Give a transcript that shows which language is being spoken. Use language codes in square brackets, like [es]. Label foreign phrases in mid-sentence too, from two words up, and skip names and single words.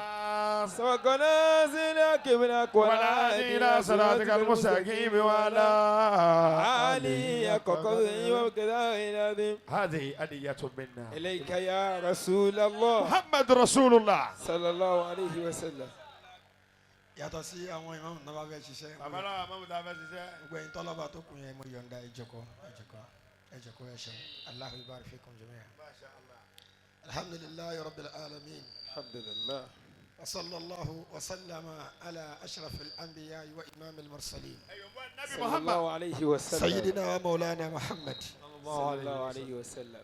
[ar] سبق نازلك منك والهادي إلى صراطك المستقيم وعلى آله حق قدره ومقداره العظيم. هذه هدية منا إليك يا رسول الله محمد رسول الله صلى الله عليه وسلم. [yo] yàtọ̀ sí àwọn ìmáàmù náà bá fẹ́ ṣiṣẹ́ gbẹ̀yìn tọ́lọ́ba tó kù yẹn mo yọ̀ǹda ẹ̀jọ̀kọ́ ẹ̀ṣọ́ [ar] الله يبارك فيكم جميعا. الحمد لله رب العالمين. الحمد لله. وصلى الله وسلم على أشرف الأنبياء وإمام المرسلين صلى الله عليه وسلم. سيدنا ومولانا محمد صلى الله عليه وسلم.